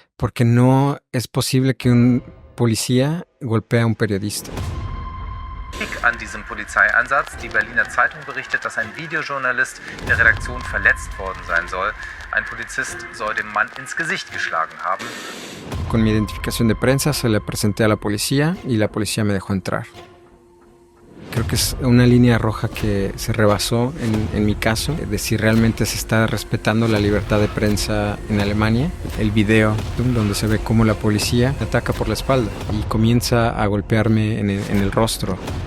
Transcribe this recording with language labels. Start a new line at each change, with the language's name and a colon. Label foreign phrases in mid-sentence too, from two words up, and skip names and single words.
Spanish: porque no es posible que un policía golpee a un periodista.
German: An diesem Polizeieinsatz. Die Berliner Zeitung berichtet, dass ein Videojournalist der Redaktion verletzt worden sein soll. Ein Polizist soll dem Mann ins Gesicht geschlagen haben.
Spanish: Con mi identificación de prensa se le presenté a la policía y la policía me dejó entrar. Creo que es una línea roja que se rebasó en mi caso, de si realmente se está respetando la libertad de prensa en Alemania. El video donde se ve cómo la policía me ataca por la espalda y comienza a golpearme en el rostro.